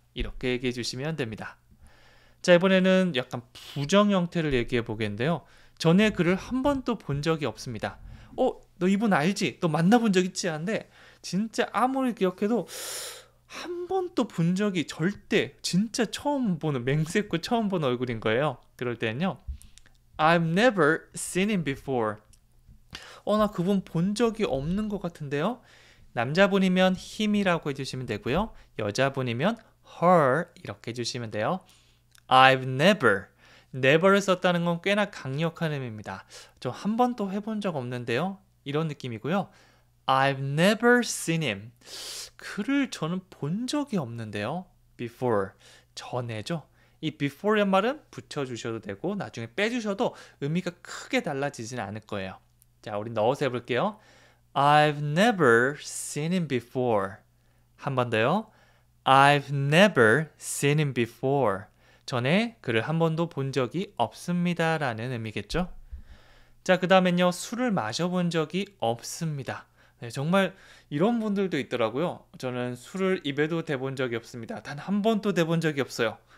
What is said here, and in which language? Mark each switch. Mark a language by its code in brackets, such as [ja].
[ko] 이렇게 얘기해 주시면 됩니다. 자, 이번에는 약간 부정 형태를 얘기해 보겠는데요. 전에 그를 한 번도 본 적이 없습니다. 너 이분 알지? 너 만나본 적 있지? 한데 진짜 아무리 기억해도 한 번도 본 적이 절대 진짜 처음 보는 맹세코 처음 본 얼굴인 거예요. 그럴 때는요. [en] I've never seen him before. [ko] 나 그분 본 적이 없는 것 같은데요. 남자분이면 him이라고 해주시면 되고요. 여자분이면 her 이렇게 해주시면 돼요. [en] I've never. [ko] never를 썼다는 건 꽤나 강력한 의미입니다. 저 한 번도 해본 적 없는데요. 이런 느낌이고요. [en] I've never seen him. [ko] 그를 저는 본 적이 없는데요. before. 전에죠. 이 before란 말은 붙여주셔도 되고 나중에 빼주셔도 의미가 크게 달라지진 않을 거예요. 자, 우리 넣어서 해볼게요. [en] I've never seen him before. [ko] 한 번 더요. [en] I've never seen him before. [ko] 전에 그를 한 번도 본 적이 없습니다 라는 의미겠죠. 자, 그 다음엔요. 술을 마셔본 적이 없습니다. 네, 정말 이런 분들도 있더라고요. 저는 술을 입에도 대본 적이 없습니다. 단 한 번도 대본 적이 없어요.